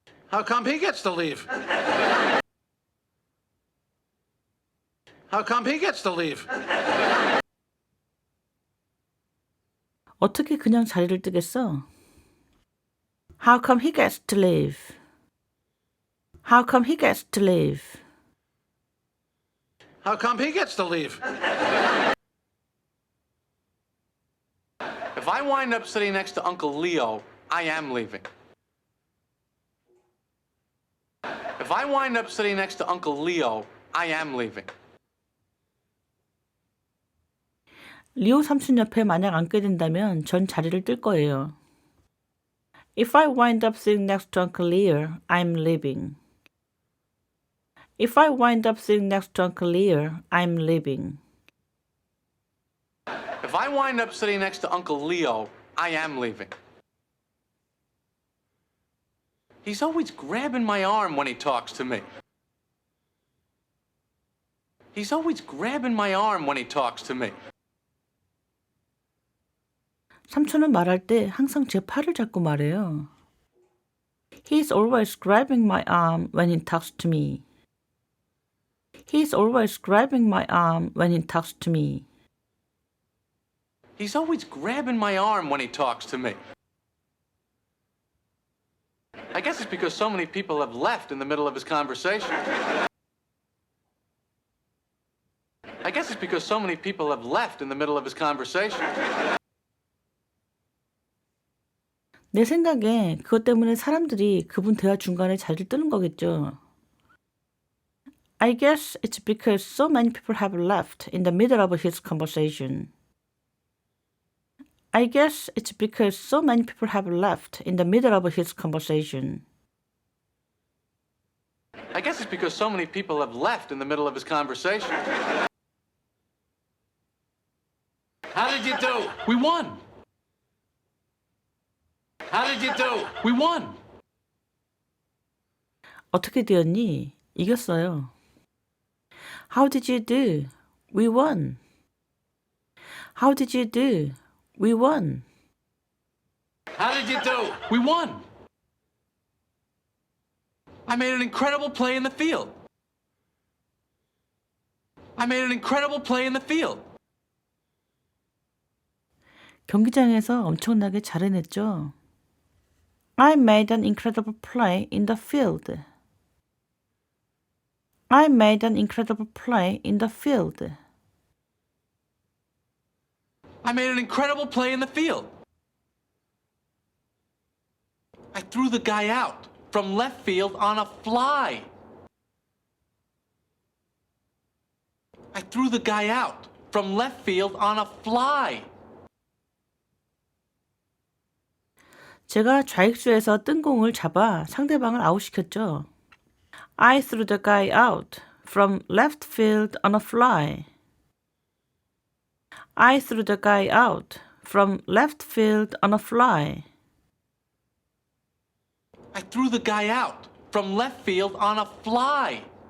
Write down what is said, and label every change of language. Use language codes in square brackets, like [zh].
[en] How come he gets to leave? How come he gets to leave? [ko] 어떻게 그냥 자리를 뜨겠어? [en] How come he gets to leave? How come he gets to leave? How come he gets to leave? If I wind up sitting next to Uncle Leo, I am leaving. If I wind up sitting next to Uncle Leo, I am leaving. [ko] 리오 삼촌 옆에 만약 앉게 된다면 전 자리를 뜰 거예요. [en] If I wind up sitting next to Uncle Leo, I'm leaving. If I wind up sitting next to Uncle Leo, I'm leaving. If I wind up sitting next to Uncle Leo, I am leaving. He's always grabbing my arm when he talks to me. He's always grabbing my arm when he talks to me. [ko] 삼촌은 말할 때 항상 제 팔을 잡고 말해요. [en] He's always grabbing my arm when he talks to me. He's always grabbing my arm when he talks to me. He's always grabbing my arm when he talks to me. I guess it's because so many people have left in the middle of his conversation. I guess it's because so many people have left in the middle of his conversation. [ko] 내 생각에 그것 때문에 사람들이 그분 대화 중간에 자리를 뜨는 거겠죠. [en] I guess it's because so many people have left in the middle of his conversation. I guess it's because so many people have left in the middle of his conversation. I guess it's because so many people have left in the middle of his conversation. How did you do? We won. How did you do? We won. [ko] 어떻게 되었니? 이겼어요. [en] How did you do? We won. How did you do? We won. How did you do? We won. I made an incredible play in the field. I made an incredible play in the field. [ko] 경기장에서 엄청나게 잘 해냈죠. [en] I made an incredible play in the field. I made an incredible play in the field. I made an incredible play in the field. I threw the guy out from left field on a fly. I threw the guy out from left field on a fly. [ko] 제가 좌익수에서 뜬 공을 잡아 상대방을 아웃시켰죠. [en] I threw the guy out from left field on a fly. I threw the guy out from left field on a fly. I threw the guy out from left field on a fly.